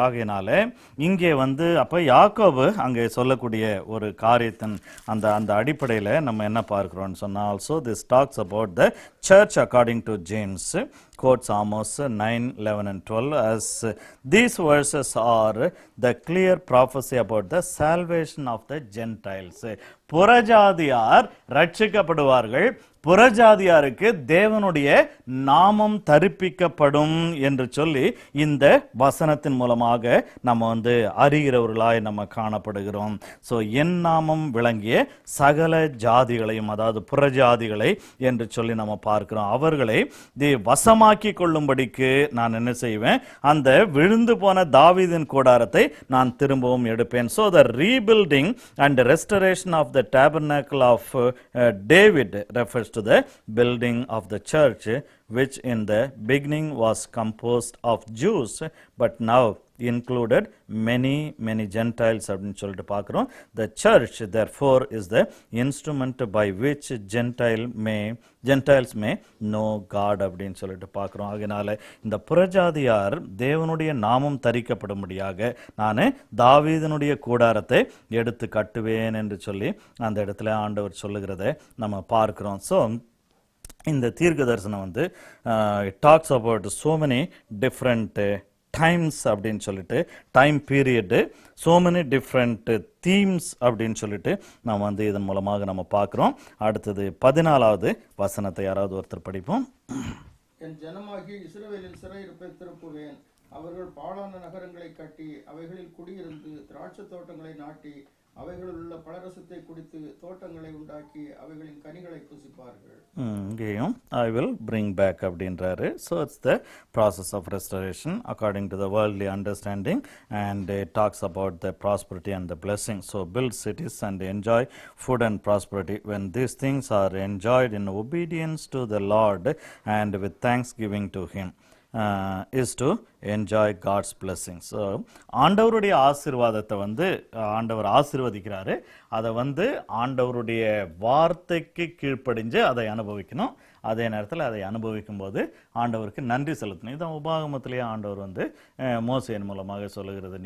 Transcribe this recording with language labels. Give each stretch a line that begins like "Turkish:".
Tamil: ஆகையினால இங்கே வந்து அப்ப யாக்கோபு அங்கே சொல்லக்கூடிய ஒரு காரியத்தின் அந்த அந்த அடிப்படையில் நம்ம என்ன பார்க்கிறோம்னு சொன்னா,
English: Also this talks about the church according to James. quotes Amos 9, 11 and 12 as these verses are the clear prophecy about the salvation of the Gentiles.
Tamil: புறஜாதியார் ரட்சிக்கப்படுவார்கள், புறஜாதியாருக்கு தேவனுடைய நாமம் தரிப்பிக்கப்படும் என்று சொல்லி இந்த வசனத்தின் மூலமாக நம்ம அறிகிறவர்களாய் நம்ம காணப்படுகிறோம். ஸோ என் நாமம் விளங்கிய சகல ஜாதிகளையும், அதாவது புறஜாதிகளை என்று சொல்லி நம்ம பார்க்கிறோம். அவர்களை வசமாக்கி கொள்ளும்படிக்கு நான் என்ன செய்வேன், அந்த விழுந்து போன தாவீதின் கூடாரத்தை நான் திரும்பவும் எடுப்பேன்.
English: so the rebuilding and restoration of the tabernacle of David refers to the building of the church, which in the beginning was composed of Jews but now included many Gentiles
Tamil: அப்படின்னு சொல்லிட்டு பார்க்கிறோம்.
English: The church therefore is the instrument by which Gentiles may know God
Tamil: அப்படின்னு சொல்லிட்டு பார்க்கிறோம். அதனால இந்த புறஜாதியார் தேவனுடைய நாமம் தரிக்கப்படும்படியாக நான் தாவீதினுடைய கூடாரத்தை எடுத்து கட்டுவேன் என்று சொல்லி அந்த இடத்துல ஆண்டவர் சொல்லுகிறதை நம்ம பார்க்கிறோம். ஸோ இந்த தீர்க்க தரிசனம்
English: talks about so many different times
Tamil: அப்படின்னு சொல்லிட்டு,
English: time period, so many different themes
Tamil: அப்படின்னு சொல்லிட்டு நம்ம இதன் மூலமாக நம்ம பார்க்கிறோம். அடுத்தது 14வது வசனத்தை யாராவது ஒருத்தர் படிப்போம். என் ஜனமாகி இஸ்ரவேலின் சிறையிருப்பை திருப்புவேன். அவர்கள் பாழான நகரங்களை கட்டி அவைகளில் குடியிருந்து திராட்சை தோட்டங்களை நாட்டி அவைகளில் உள்ள பழரசத்தை குடித்து தோட்டங்களை உண்டாக்கி அவைகளின் கனிகளை புசிப்பார்கள். இங்கேயும்
English: I will bring back
Tamil: அப்படின்றாரு.
English: So it's the process of restoration according to the worldly understanding, and it talks about the prosperity and the blessing. So build cities and enjoy food and prosperity. When these things are enjoyed in obedience to the Lord and with thanksgiving to Him, is to enjoy God's blessings.
Tamil: So ஆண்டவருடைய ஆசீர்வாதத்தை ஆண்டவர் ஆசீர்வதிக்கிறாரு, அதை ஆண்டவருடைய வார்த்தைக்கு கீழ்ப்படிஞ்சு அதை அனுபவிக்கணும். அதே நேரத்தில் அதை அனுபவிக்கும் போது ஆண்டவருக்கு நன்றி செலுத்தணும். இதான் உபாகமத்திலேயே ஆண்டவர் மோசேயின் மூலமாக சொல்லுகிறது.